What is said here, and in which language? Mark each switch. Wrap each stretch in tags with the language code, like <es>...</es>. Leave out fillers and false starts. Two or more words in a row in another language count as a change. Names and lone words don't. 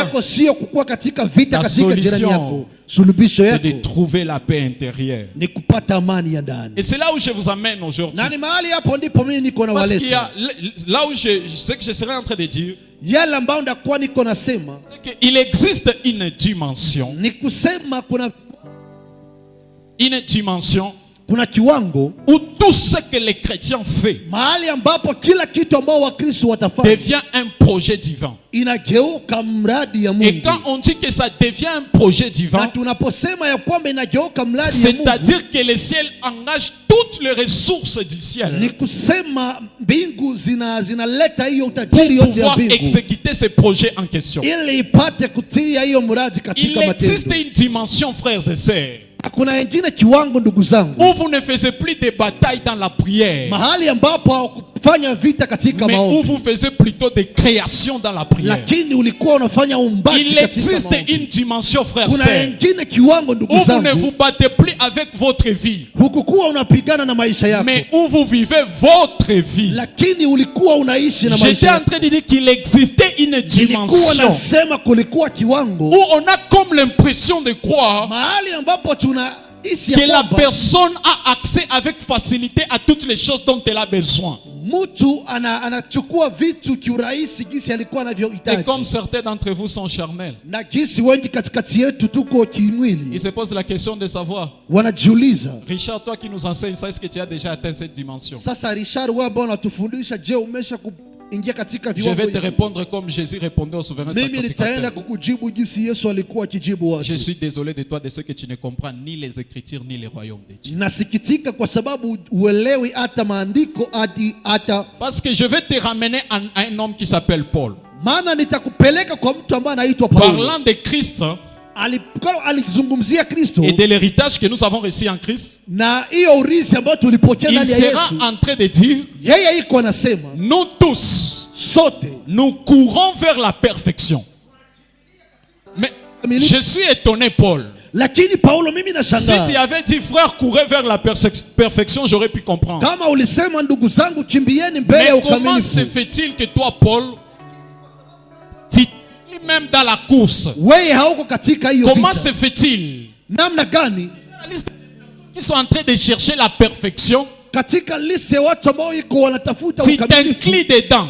<fr>Ta solution, c'est de trouver la paix intérieure. Et c'est là où je vous amène aujourd'hui. Parce qu'il y a, là où ce que je serais en train de dire, c'est qu'il existe une dimension</fr> <sw>kuna kiwango</sw> <fr>où tout ce que les chrétiens font</fr> <sw>mahali ambapo kila kitu ambao wakristo watafanya</sw> <fr>devient un projet divin.</fr> <sw>Inageuka mradi ya Mungu.</sw> <fr>Et quand on dit que ça devient un projet divin,</fr> <sw>na tunaposema ya kwamba inageuka mradi ya Mungu,</sw> <fr>c'est-à-dire que le ciel engage toutes les ressources du ciel.</fr> <sw>Ni kusema mbingu zinaleta hiyo utajiri yote ya mbingu.</sw> <fr>Pour pouvoir exécuter ce projet en question.</fr> <sw>Ili ipate kutia hiyo mradi katika matendo.</sw> <fr>Il existe une dimension, frères et sœurs,</fr> <sw>kuna wengine kiwango ndugu zangu,</sw> <fr>où vous ne faisiez plus de batailles dans la prière,</fr> <sw>mahali ambapo hukufanya vita katika maombi,</sw> <fr>mais où vous faisiez plutôt des créations dans la prière.</fr> <sw>Lakini ulikuwa unafanya umbaji katika maombi.</sw> <fr>Il existe une dimension, frères et</fr> <sw>kuna</sw> <fr>sœurs,</fr> <sw>wengine kiwango ndugu</sw> <fr>où</fr> <sw>zangu,</sw> <fr>vous ne vous battez plus avec votre vie,</fr> <sw>hukukuwa unapigana na maisha yako,</sw> <fr>mais où vous vivez votre vie.</fr> <sw>Lakini ulikuwa unaishi na maisha.</sw> <fr>J'étais en train de dire qu'il existait une dimension</fr> <sw>nasema kulikuwa kiwango</sw> <fr>où on a comme l'impression de croire</fr> <sw>mahali ambapo</sw> <fr>que la personne a accès avec facilité à toutes les choses dont elle a besoin.</fr> <sw>Anachukua vitu kiurahisi gisi alikuwa anavyohitaji.</sw> <fr>Et comme certains d'entre vous sont charnels,</fr> <sw>na gisi wengi katikati yetu tuko kimwili,</sw> <fr>ils se posent la question de savoir,</fr> <sw>wanajiuliza,</sw> <fr>Richard, toi qui nous enseignes ça, est-ce que tu as déjà atteint cette dimension?</fr> <sw>Sasa Richard, wewe ambao unatufundisha, je, umesha ingia katika viwango?</sw> <fr>Je vais te répondre comme Jésus répondait au souverain sacrificateur.</fr> <sw>Mimi nitaenda kukujibu jinsi Yesu alikuwa akijibu watu.</sw> <fr>Je suis désolé de toi de ce que tu ne comprends ni les Écritures ni le royaume de Dieu.</fr> <sw>Nasikitika kwa sababu uelewi hata maandiko hata.</sw> <fr>Parce que je vais te ramener à un homme qui s'appelle Paul.</fr> <sw>Maana nitakupeleka kwa mtu ambaye anaitwa Paulo.</sw> <fr>Parlant de Christ</fr> <sw>alizungumzia Kristo</sw> <fr>et de l'héritage que nous avons reçu en Christ,</fr> <sw>na hiyo urithi ambao tulipokea ndani ya Yesu.</sw> <fr>Il sera en train de dire,</fr> <sw>yeye iko anasema,</sw> <fr>nous tous,</fr> <sw>sote,</sw> <fr>nous courons vers la perfection. Mais je suis étonné, Paul.</fr> <sw>Lakini Paulo, mimi nashangaa.</sw> <fr>Si tu avais dit frère, courez vers la perfection, j'aurais pu comprendre.</fr> <sw>Kama ulisema ndugu zangu kimbieni mbele ya ukamilifu.</sw> <fr>Mais comment se fait-il que toi, Paul, même dans la course, comment se fait-il qu'ils sont en train de chercher la perfection, tu t'inclines dedans?</fr>